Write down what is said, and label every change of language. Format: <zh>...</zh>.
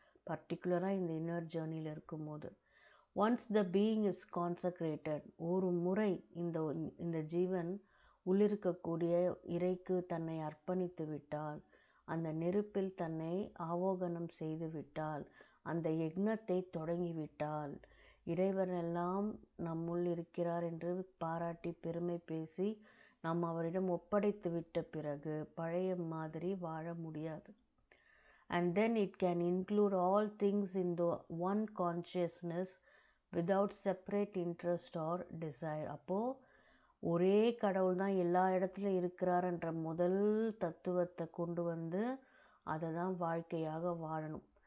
<ta>பர்டிகுலராக இந்த இன்னர் ஜேர்னியில் இருக்கும்போது</ta> <en>once the being is consecrated,</en> <ta>ஒரு முறை இந்த ஜீவன் உள்ளிருக்கக்கூடிய இறைக்கு தன்னை அர்ப்பணித்து விட்டால், அந்த நெருப்பில் தன்னை ஆவோகனம் செய்து விட்டால், அந்த யக்னத்தை தொடங்கிவிட்டால், இறைவனெல்லாம் நம்முள் இருக்கிறார் என்று பாராட்டி பெருமை பேசி நாம் அவரிடம் ஒப்படைத்து விட்ட பிறகு பழைய மாதிரி வாழ முடியாது.</ta> <en>And then it can include all things in the one consciousness without separate interest or desire.</en> <ta>அப்போது ஒரே கடவுள் தான் எல்லா இடத்துலையும் இருக்கிறார்ன்ற முதல் தத்துவத்தை கொண்டு அதை தான் வாழ்க்கையாக வாழணும்.</ta>